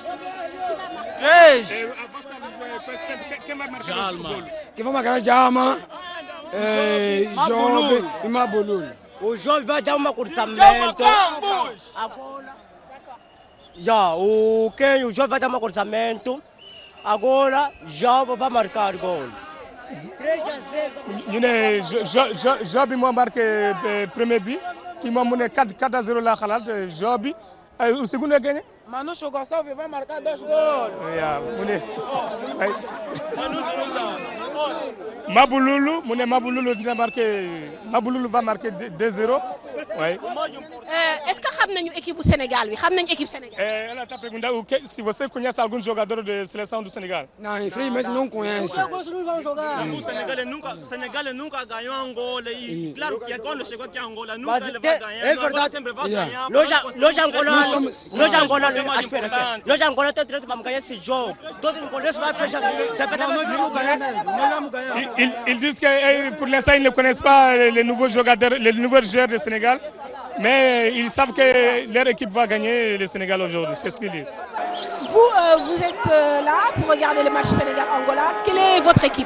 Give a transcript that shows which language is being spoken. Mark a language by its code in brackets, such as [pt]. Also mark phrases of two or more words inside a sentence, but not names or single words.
[pt] 3. Quem vai ganhar Jalma? Job e Mabululu. O Job vai dar uma cruzamento. Já, o Job vai dar um cruzamento. Agora, Job vai marcar gol. 3-0. [fr] Job m'a marqué le premier but. Qui m'a mené 4-0 là, Job. [pt] O segundo é gagné? Manu Chogosalve vai marcar 2 gols. [fr] Mabululu va marquer 2-0. Ouais. Est-ce que vous savez l'équipe du Sénégal? Vous savez l'équipe Sénégal? [pt] Ela está perguntando se você conhece algum jogador da seleção do Senegal. Não, infelizmente não conheço. O Senegal nunca ganhou Angola e claro que quando chegou aqui a Angola nunca ele vai ganhar. É verdade. Sempre vai ganhar. Nós Angola tem direito para ganhar esse jogo. Todo mundo vai fechar. [fr] Ils disent que pour l'instant ils ne connaissent pas les nouveaux joueurs du Sénégal, mais ils savent que leur équipe va gagner le Sénégal aujourd'hui. C'est ce qu'ils disent. Vous êtes là pour regarder le match Sénégal-Angola. Quelle est votre équipe?